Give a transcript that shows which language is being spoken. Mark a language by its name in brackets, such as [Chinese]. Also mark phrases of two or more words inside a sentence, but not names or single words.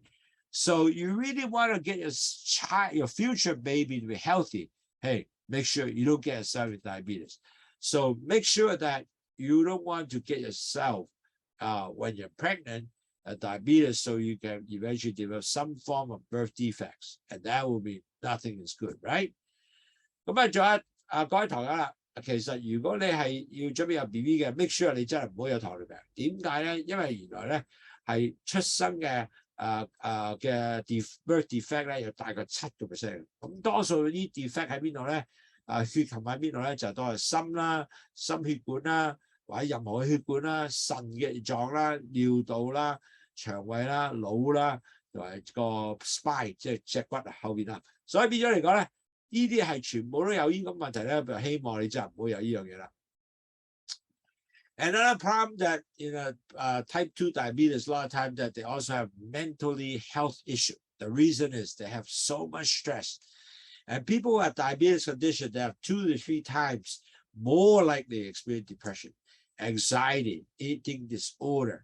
[English] So you really want to get your future baby to be healthy. Hey, make sure you don't get yourself with diabetes. So make sure that you don't want to get yourself when you're pregnant diabetes, so you can eventually develop some form of birth defects, and that will be nothing is good, right? [Cantonese] 咁啊，仲有各位堂友啦，其實如果你係要準備有 BB 嘅 ， [English] make sure [Cantonese] 你真係唔好有糖尿病。點解咧？因為原來咧係出生嘅。嘅 [English] birth defect [Cantonese] 咧有大概7%，咁多數啲 defect 喺邊度咧？血球喺邊度咧？就多係心啦、心血管啦，或者任何嘅血管啦、腎嘅臟啦、尿道啦、腸胃啦、腦啦，同埋個 spine 即係脊骨後邊啦。所以變咗嚟講咧，呢啲係全部都有呢個問題咧，就希望你真係唔好有呢樣嘢啦。 [English] Another problem that type 2 diabetes, a lot of times that they also have mentally health issue. The reason is they have so much stress. And people who have diabetes condition, they have 2 to 3 times more likely to experience depression, anxiety, eating disorder.